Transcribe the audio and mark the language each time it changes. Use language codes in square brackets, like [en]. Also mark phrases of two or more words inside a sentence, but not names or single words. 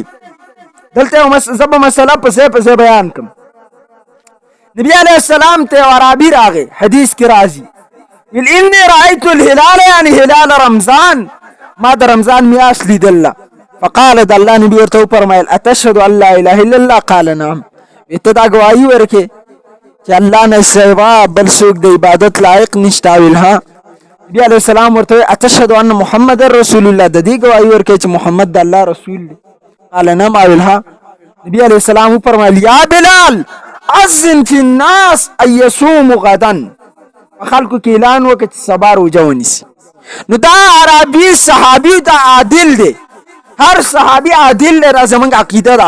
[ps] دلته زه به مسله په ځای په ځای بیان کړم. [ar] نبی علیه السلام [ps] ته یو عربي راغی، حدیث کې راځي ویل [ar] انی رأیت الهلال [ps] یعنی [ar] هلال رمضان، [ps] ما د رمضان میاشت لیدله. [ar] فقال [ps] د الله نبي ورته وفرمیل [ar] اتشهد ان لا اله الا الله؟ قال نعم. [ps] ته دا ګواهي ورکې چې الله نه سوا بل څوک د عبادت لایق نشته. ویل ها. [ar] نبی علیه السلام ورته اتشهد ان محمد رسول الله؟ [ps] د دې ګواهي ورکې چې محمد د الله رسول دی؟ [ar] قال نعم. [ps] ویل ها. [ar] نبی علیه السلام وفرمیل یا بلال اذن فی الناس ان یصوموا غدا، [ps] خلکو کې اعلان وکړه چې سبا روژه ونیسي. نو دا عربي صحابي دا عادل دی، هر صحابي عادل دی، دا زموږ عقیده ده.